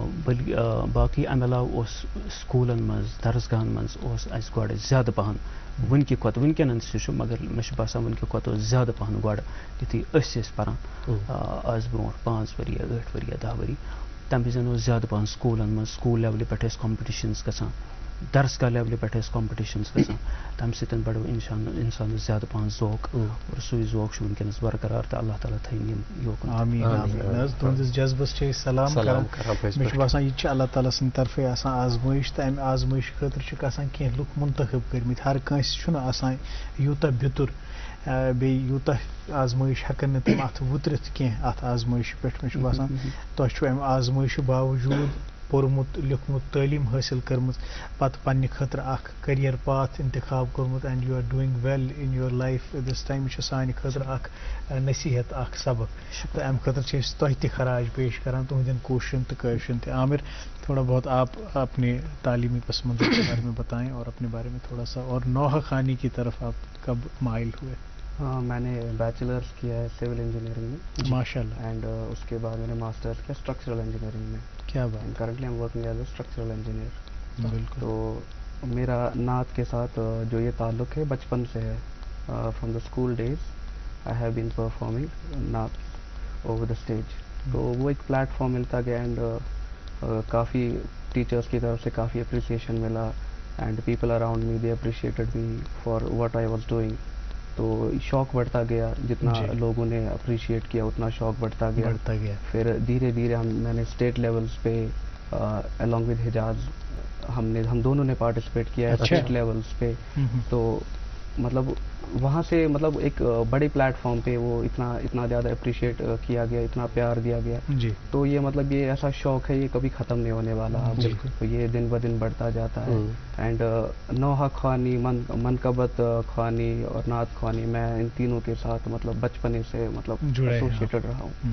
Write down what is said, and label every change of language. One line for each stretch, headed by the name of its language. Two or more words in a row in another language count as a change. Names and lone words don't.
Kashmiri: باقٕے امہِ علاوٕ اوس سکوٗلن منٛز درسگاہن منٛز اوس اَسہِ گۄڈٕ زیادٕ پہن وٕنکہِ کھۄتہٕ وٕنکٮ۪نن تہِ چھُ مگر مےٚ چھُ باسان وٕنکہِ کھۄتہٕ اوس زیادٕ پہن گۄڈٕ یُتھُے أسۍ ٲسۍ پران آز برونٛٹھ 5 ؤری یا 8 ؤری یا 10 ؤری تمہِ وِزِ اوس زیادٕ پہن سکوٗلن منٛز سکوٗل لیولہِ پٮ۪ٹھ ٲسۍ کمپِٹِشنز گژھان درسگاہ لیولہِ پٮ۪ٹھ ٲسۍ کمپِٹِشنز گژھان. تمہِ سۭتۍ بڑو انسانس زیادٕ پہن ذوق اور سُے ذوق چھُ ونکٮ۪نس برقرار تہٕ اللہ تعالیٰ تھٲیِن یِم یوکُن. آمیٖن آمیٖن. حظ تُہنٛدِس جذبس چھِ أسۍ سلام کران. مےٚ چھُ باسان یہِ تہِ چھِ اللہ تعالیٰ سٕنٛدِ طرفے آسان آزمٲیش تہٕ امہِ آزمٲیشہِ خٲطرٕ چھِکھ آسان کینٛہہ لُکھ منتخب کٔرمٕتۍ. ہر کٲنٛسہِ چھُنہٕ آسان یوٗتاہ بیُتُر بیٚیہِ یوٗتاہ آزمٲیش ہٮ۪کن نہٕ تِم اتھ وُترِتھ کینٛہہ اتھ آزمٲیشہِ پٮ۪ٹھ. مےٚ چھُ باسان تۄہہِ چھُ امہِ آزمٲیشہِ باوجوٗد پوٚرمُت لیوٗکھمُت تعلیٖم حٲصِل کٔرمٕژ پتہٕ پننہِ خٲطرٕ اکھ
English: career path
Kashmiri: انتخاب کوٚرمُت
English: and you are doing well in your life this time.
Kashmiri: یہِ چھُ سانہِ خٲطرٕ اکھ نصیحت اکھ سبق تہٕ امہِ خٲطرٕ چھِ أسۍ تۄہہِ تہِ خراج پیش کران تُہنٛدٮ۪ن کوٗششن تہٕ کٲوشن تہِ.
Urdu: عامر تھوڑا بہت آپ اپنے تعلیمی پس منظر کے بارے میں بتائیں اور اپنے بارے میں تھوڑا سا اور نوحہ خانی کی طرف آپ کب مائل ہوئے؟ میں نے بیچلرس کیا ہے
English: civil engineering
Urdu: میں ماشاء اللہ. اینڈ اس کے بعد میں نے ماسٹرس کیا
English: structural engineering
Urdu: میں. کیا بات.
English: currently am working as a structural engineer.
Urdu: بالکل. تو میرا نعت کے ساتھ جو یہ تعلق ہے بچپن سے ہے.
English: from the school days I have been performing naat over the stage.
Urdu: تو وہ ایک پلیٹ فارم ملتا گیا اینڈ کافی ٹیچرس کی طرف سے کافی اپریسیشن ملا
English: and people around me they appreciated me for what I was doing.
Urdu: تو شوق بڑھتا گیا جتنا لوگوں نے اپریشیٹ کیا اتنا شوق بڑھتا گیا. پھر دھیرے دھیرے میں نے
English: state levels
Urdu: پہ
English: along with
Urdu: حجاز ہم دونوں نے پارٹیسپیٹ کیا ہے
English: state levels
Urdu: پہ. تو مطلب وہاں سے مطلب ایک بڑے پلیٹ فارم پہ وہ اتنا زیادہ اپریشیٹ کیا گیا اتنا پیار دیا گیا. تو یہ مطلب یہ ایسا شوق ہے یہ کبھی ختم نہیں ہونے والا. تو یہ دن بدن بڑھتا جاتا ہے. اینڈ نوحہ خوانی منقبت خوانی اور نعت خوانی میں ان تینوں کے ساتھ مطلب بچپنے سے مطلب ایسوسیٹڈ رہا ہوں.